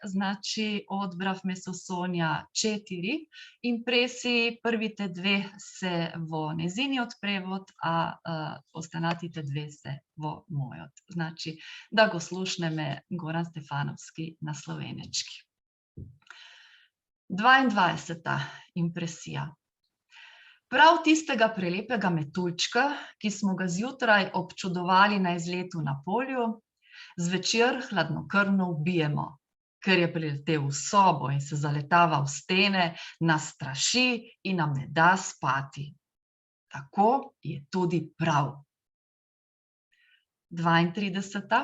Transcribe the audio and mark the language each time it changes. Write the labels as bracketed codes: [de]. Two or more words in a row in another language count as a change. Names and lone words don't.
[mk] Значи, одбравме со Сонја 4 импресии, првите 2 се во незиниот превод, а останатите 2 се во мојот. Значи, да го слушнеме Горан Стефановски на словенечки. 22-та импресија. [sl] Prav tistega prelepega metuljčka, ki smo ga zjutraj občudovali na izletu na polju, zvečer hladnokrvno ubijemo, ker je priletel v sobo in se zaletava v stene, nas straši in nam ne da spati. Tako je tudi prav. 32.